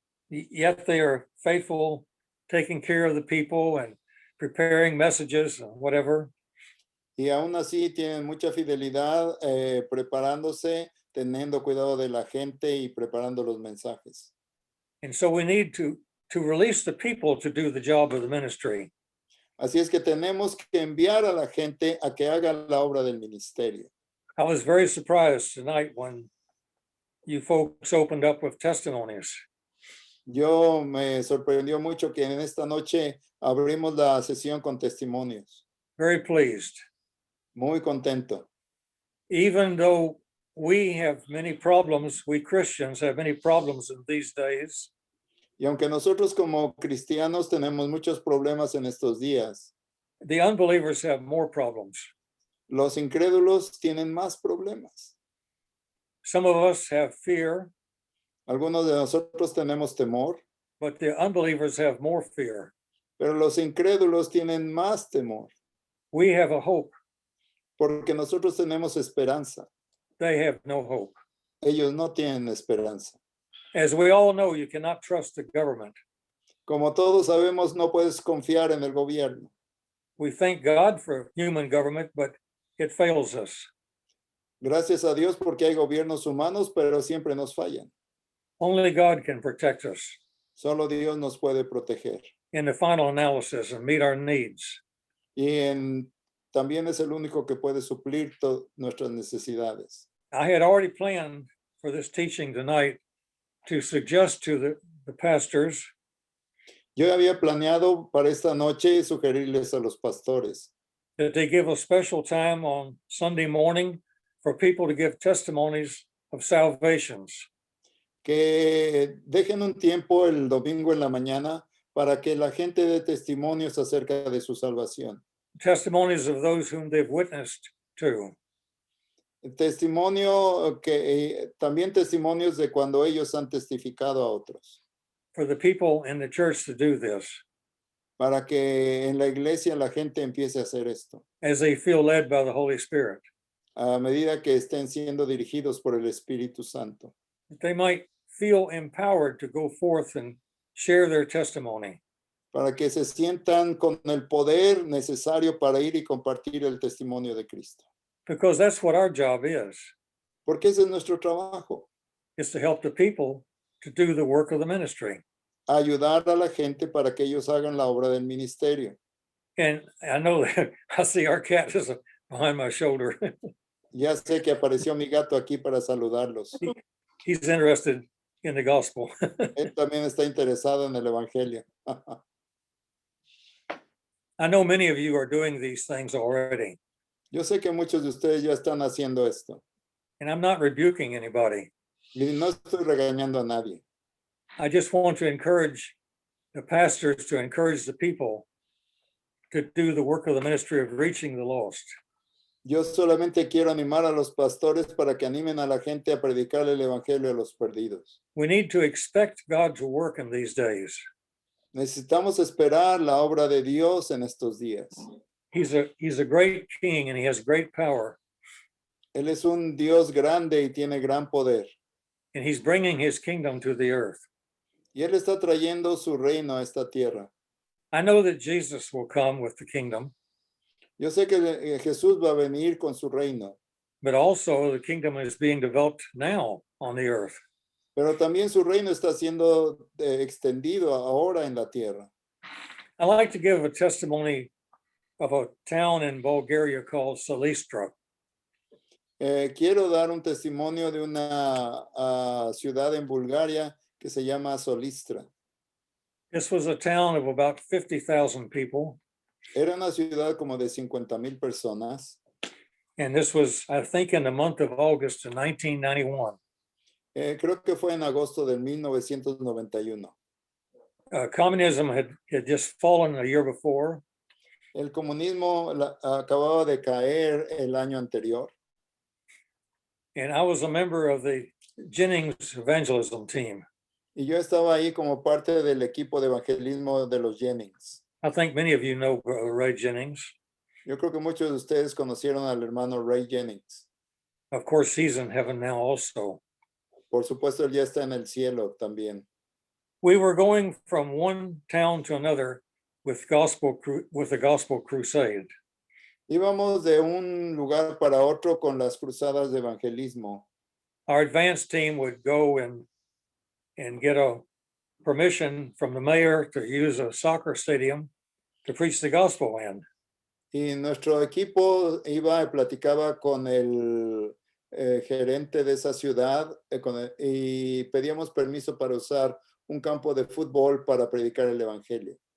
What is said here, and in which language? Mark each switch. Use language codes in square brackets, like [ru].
[en] Yet they are faithful, taking care of the people and preparing messages and whatever. [es] Y aún así tienen mucha fidelidad preparándose, teniendo cuidado de la gente y preparando los mensajes. [en] And so we need to release the people to do the job of the ministry. [es] Así es que tenemos que enviar a la gente a que haga la obra del ministerio. [en] I was very surprised tonight when you folks opened up with testimonies. [es] Yo me sorprendió mucho que en esta noche abrimos la sesión con testimonios. [en] Very pleased. [es] Muy contento. [en] Even though we have many problems, we Christians have many problems in these days. [es] Y aunque nosotros como cristianos tenemos muchos problemas en estos días, [en] The unbelievers have more problems. [es] los incrédulos tienen más problemas. [en] Some of us have fear, [es] Algunos de nosotros tenemos temor, [en] but the unbelievers have more fear. [es] pero los incrédulos tienen más temor, [en] We have a hope. [es] porque nosotros tenemos esperanza. [en] They have no hope. [es] Ellos no tienen esperanza. [en] As we all know, you cannot trust the government. [es] Como todos sabemos, no puedes confiar en el gobierno. [en] We thank God for human government, but it fails us. [es] Gracias a Dios porque hay gobiernos humanos, pero siempre nos fallan. [en] Only God can protect us [es] Solo Dios nos puede proteger. [en] in the final analysis and meet our needs. [es] Y también es el único que puede suplir nuestras necesidades. [en] I had already planned for this teaching tonight to suggest to the pastors [es] Yo había planeado para esta noche sugerirles a los pastores [en] that they give a special time on Sunday morning for people to give testimonies of salvations. [es] que dejen un tiempo el domingo en la mañana para que la gente dé testimonios acerca de su salvación. [en] Testimonies of those whom they've witnessed to. [es] Testimonio también testimonios de cuando ellos han testificado a otros, [en] For the people in the church to do this [es] para que en la iglesia la gente empiece a hacer esto, [en] as they feel led by the Holy Spirit, [es] a medida que estén siendo dirigidos por el Espíritu Santo, [en] that they might feel empowered to go forth and share their testimony. [es] para que se sientan con el poder necesario para ir y compartir el testimonio de Cristo. [en] Because that's what our job is [es] Porque ese es nuestro trabajo, [en] to help the people to do the work of the ministry. [es] ayudar a la gente para que ellos hagan la obra del ministerio. [en] And I know that I see our cat is behind my shoulder. [es] Ya sé que apareció mi gato aquí para saludarlos. [en] He's interested in the gospel. [es] Él también está interesado en el Evangelio. [en] I know many of you are doing these things already, [es] Yo sé que muchos de ustedes ya están haciendo esto. [en] and I'm not rebuking anybody. [es] Y no estoy regañando a nadie. [en] I just want to encourage the pastors to encourage the people to do the work of the ministry of reaching the lost. [es] Yo solamente quiero animar a los pastores para que animen a la gente a predicar el Evangelio a los perdidos. [en] We need to expect God to work in these days. [es] Necesitamos esperar la obra de Dios en estos días. [en] He's a great king and he has great power, [es] Él es un Dios grande y tiene gran poder. [en] and he's bringing his kingdom to the earth. [es] Y Él está trayendo su reino a esta tierra. [en] I know that Jesus will come with the kingdom, [es] Yo sé que Jesús va a venir con su reino, [en] but also the kingdom is being developed now on the earth. [es] pero también su reino está siendo extendido ahora en la tierra. [en] I like to give a testimony of a town in Bulgaria called Silistra. [es] Quiero dar un testimonio de una ciudad en Bulgaria que se llama Solistra. [en] This was a town of about 50,000 people. [es] Era una ciudad como de 50,000 personas. [en] And this was, I think, in the month of August in 1991. [es] Creo que fue en agosto del 1991. [en] Communism had just fallen a year before. [es] El comunismo acababa de caer el año anterior. [en] And I was a member of the Jennings evangelism team. [es] Y yo estaba ahí como parte del equipo de evangelismo de los Jennings. [en] I think many of you know Ray Jennings. [es] Yo creo que muchos de ustedes conocieron al hermano Ray Jennings. [en] Of course, he's in heaven now also. [es] Por supuesto, él ya está en el cielo también. [en] We were going from one town to another with the gospel crusade. [es] Íbamos de un lugar para otro con las cruzadas de evangelismo. [en] Our advance team would go and get a permission from the mayor to use a soccer stadium to preach the gospel in. [es] Y nuestro equipo iba y platicaba con el gerente de esa ciudad y pedíamos permiso para usar un campo de fútbol para predicar el evangelio.